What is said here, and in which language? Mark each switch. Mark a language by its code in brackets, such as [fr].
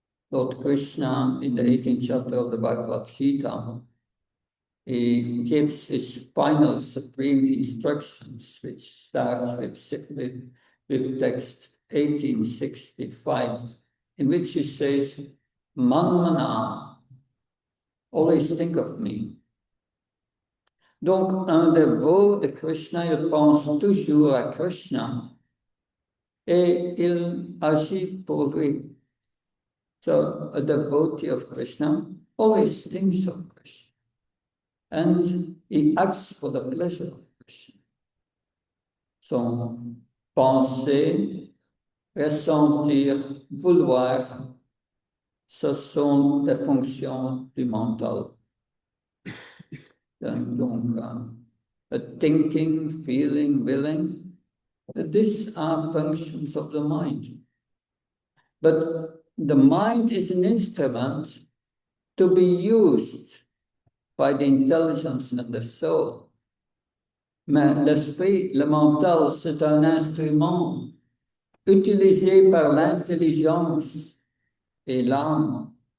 [en] Lord Krishna, in the 18th chapter of the Bhagavad Gita, he gives his final supreme instructions, which starts with text 1865, in which he says, Manmana, always think of me. [fr] Donc, un dévot de Krishna, il pense toujours à Krishna et il agit pour lui. [en] So, a devotee of Krishna always thinks of Krishna and he acts for the pleasure of Krishna. [fr] Son penser, ressentir, vouloir, ce sont des fonctions du mental. Donc, [en] thinking, feeling, willing, these are functions of the mind. But the mind is an instrument to be used by the intelligence and the soul. [fr] Mais l'esprit, le mental, c'est un instrument utilisé par l'intelligence et l'âme.